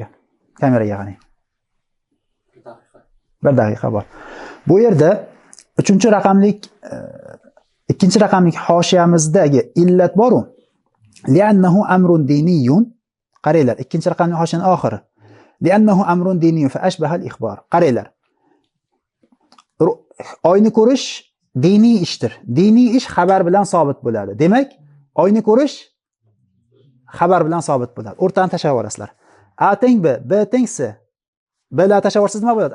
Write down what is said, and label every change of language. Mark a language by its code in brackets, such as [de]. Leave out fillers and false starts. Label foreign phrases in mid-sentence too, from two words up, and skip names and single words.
[uz] Kameraga qarang. 1 daqiqa bor. Bu yerda 2 raqamlik hoshiyamizdagi illat bor-ku. [ar] لأنه أمر ديني. [uz] Qaranglar, 2 raqamli hoshiyaning oxiri. [ar] لأنه أمر ديني فأشبه الإخبار. [uz] Qaranglar. Oyni ko'rish diniy ishdir. Diniy ish xabar bilan sobit bo'ladi. Demak, oyni ko'rish xabar bilan sobit bo'ladi. O'rtani tashlab yuborasizlar. A teng B, B teng C. B la tashlab yuborsangiz nima bo'ladi?